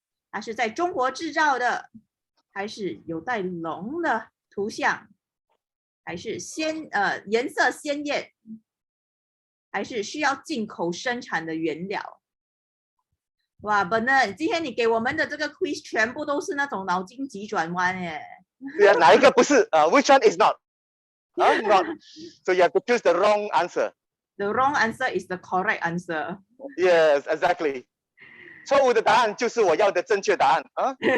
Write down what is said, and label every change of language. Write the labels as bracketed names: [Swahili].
[Chinese] 它是在中国制造的，还是有带龙的图像，还是颜色鲜艳，还是需要进口生产的原料？哇 ，Bernard， 今天你给我们的这个 quiz 全部都是那种脑筋急转弯耶。 [English] Yeah, [Chinese] 哪一个不是？ [English] Which one is not? Not. So you have to choose the wrong answer. The wrong answer is the correct answer. Yes, exactly. [Chinese] 错误的答案就是我要的正确答案啊。